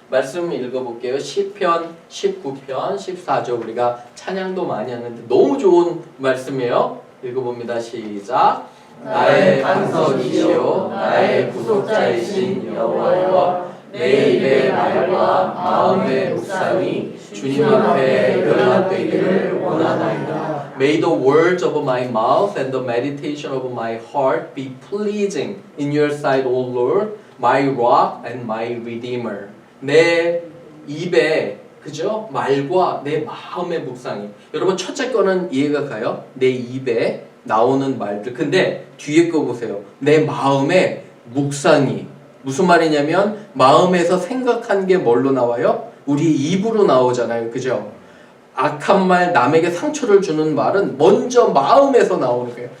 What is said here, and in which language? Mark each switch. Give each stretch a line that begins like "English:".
Korean: 말씀 읽어볼게요. 시편 19편 14절 우리가 찬양도 많이 하는데 너무 좋은 말씀이에요. 읽어봅니다. 시작. 나의 반석이시오 나의 구속자이신 여호와여 내 입의 말과 마음의 묵상이 주님 앞에 연락되기를 원하나이다.
English: May the words of my mouth and the meditation of my heart be pleasing in your sight, O Lord, my rock and my redeemer.
Korean: 내 입에 그죠? 말과 내 마음의 묵상이. 여러분 첫째 거는 이해가 가요? 내 입에 나오는 말들. 근데 뒤에 거 보세요. 내 마음의 묵상이. 무슨 말이냐면 마음에서 생각한 게 뭘로 나와요? 우리 입으로 나오잖아요. 그죠? 악한 말, 남에게 상처를 주는 말은 먼저 마음에서 나오는 거예요.